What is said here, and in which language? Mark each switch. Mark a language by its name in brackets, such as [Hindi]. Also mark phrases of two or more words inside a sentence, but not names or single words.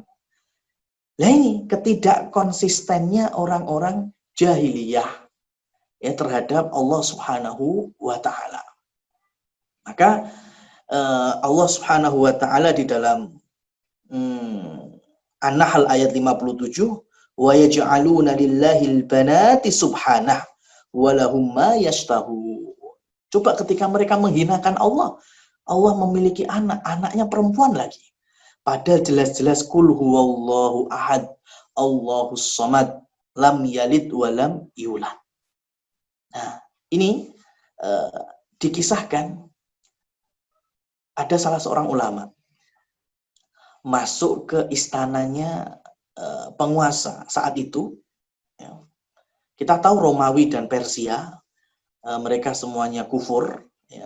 [Indonesian] Nah, ini ketidakkonsistennya orang-orang jahiliyah ya terhadap Allah [Arabic] سبحانه وتعالى. [Indonesian] Maka Allah [Arabic] سبحانه وتعالى [Indonesian] di dalam An-Nahl ayat 57, [Arabic] ويجعلون لله البنات سبحانه ولهم ما يشتهون. [Indonesian] Coba ketika mereka menghinakan Allah, Allah memiliki anak, anaknya perempuan lagi. Padahal jelas-jelas [Arabic] قل هو الله أحد الله الصمد لم يلد ولم يولد. [Indonesian] Nah, ini dikisahkan ada salah seorang ulama masuk ke istananya penguasa saat itu. Ya. Kita tahu Romawi dan Persia, mereka semuanya kufur, ya.